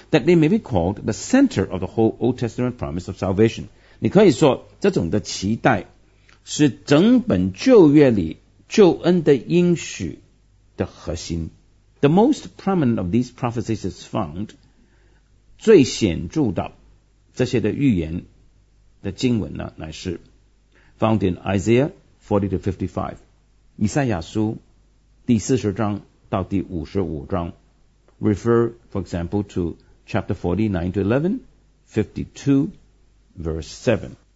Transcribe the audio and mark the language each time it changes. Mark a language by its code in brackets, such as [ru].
[en] that they may be called the center of the whole Old Testament promise of salvation. [zh] 你可以说这种的期待是整本旧约里救恩的应许的核心。 [en] The most prominent of these prophecies is found, [zh] 最显著的这些的预言的经文呢，乃是 [en] found in Isaiah 40-55, [zh] 以赛亚书第40章到第55章。 [en] Refer, for example, to chapter 49-11, 52, verse 7.